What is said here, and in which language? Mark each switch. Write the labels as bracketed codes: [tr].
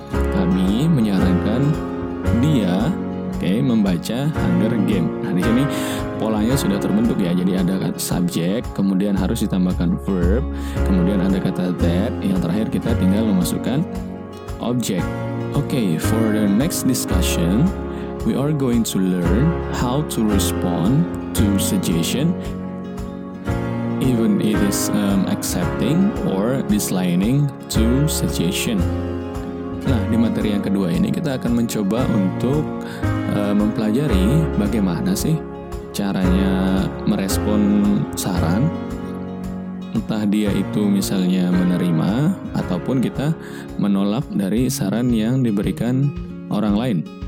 [id] Kami menyarankan dia membaca Hunger Games. Nah, di sini polanya sudah terbentuk ya. Jadi ada kata subjek, kemudian harus ditambahkan verb, kemudian ada kata that, yang terakhir kita tinggal memasukkan object. [en] Oke, for the next discussion, we are going to learn how to respond to suggestion, even it is accepting or disliking to suggestion. [id] Nah, di materi yang kedua ini kita akan mencoba untuk mempelajari bagaimana sih caranya merespon saran, entah dia itu misalnya menerima ataupun kita menolak dari saran yang diberikan orang lain.